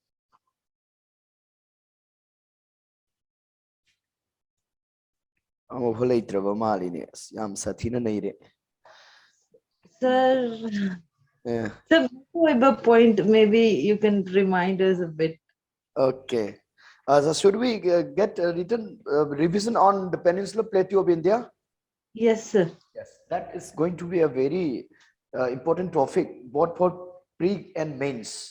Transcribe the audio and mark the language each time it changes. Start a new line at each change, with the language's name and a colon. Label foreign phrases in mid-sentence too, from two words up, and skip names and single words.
English: Amo bholai traba mali ne yam sathina nahi re. Sir, Yeah. sir, a point, maybe you can remind us a bit. Okay. So should we get a written revision on the Peninsula Plateau of India? Yes, sir. Yes, that is going to be a very important topic, both for pre and mains.